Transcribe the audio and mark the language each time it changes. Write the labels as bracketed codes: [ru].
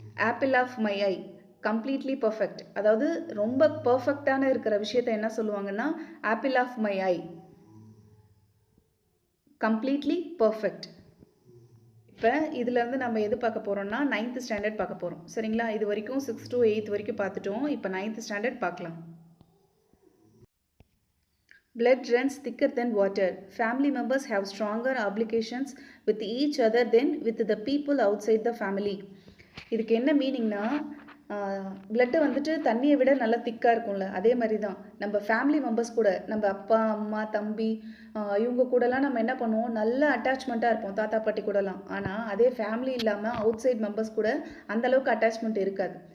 [en] Apple of my eye, completely perfect. [ta] அதாவது ரொம்ப பர்ஃபெக்டான இருக்கிற விஷயத்தை என்ன சொல்லுவாங்கன்னா [en] Apple of my eye, completely perfect. [ta] இப்போ இதுலேருந்து நம்ம எது பார்க்க போகிறோம்னா 9th ஸ்டாண்டர்ட் பார்க்க போகிறோம். சரிங்களா? இது வரைக்கும் 6th to 8th வரைக்கும் பார்த்துட்டோம். இப்போ 9th ஸ்டாண்டர்ட் பார்க்கலாம். [en] Blood runs thicker than water. Family members have stronger obligations with each other than with the people outside the family. [ta] இதுக்கு என்ன மீனிங்னா, பிளட்டு வந்துட்டு தண்ணியை விட நல்லா திக்காக இருக்கும்ல, அதே மாதிரி தான் நம்ம ஃபேமிலி மெம்பர்ஸ் கூட, நம்ம அப்பா அம்மா தம்பி இவங்க கூடலாம் நம்ம என்ன பண்ணுவோம், நல்ல அட்டாச்மெண்ட்டாக இருப்போம் தாத்தா பாட்டி கூடலாம். ஆனால் அதே ஃபேமிலி இல்லாமல் அவுட் சைட் மெம்பர்ஸ் கூட அந்தளவுக்கு அட்டாச்மெண்ட் இருக்காது.